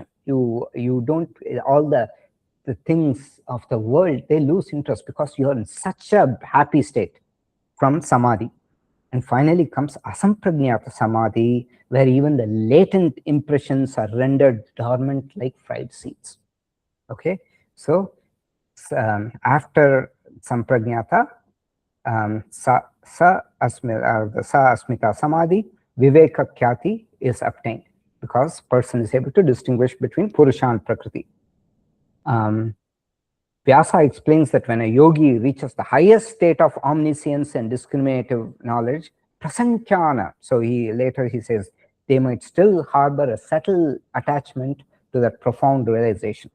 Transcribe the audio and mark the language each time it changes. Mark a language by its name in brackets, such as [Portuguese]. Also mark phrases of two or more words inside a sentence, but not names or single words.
[English] You don't, all the things of the world, they lose interest because you are in such a happy state from samadhi. And finally comes [Sanskrit] asampragnata samadhi, [English] where even the latent impressions are rendered dormant like fried seeds. Okay, so after sampragnata, [Sanskrit] sa asmita samadhi, viveka khyati [English] is obtained, because person is able to distinguish between purusha and prakriti. Vyasa explains that when a yogi reaches the highest state of omniscience and discriminative knowledge, prasankhana, so later he says, they might still harbor a subtle attachment to that profound realization.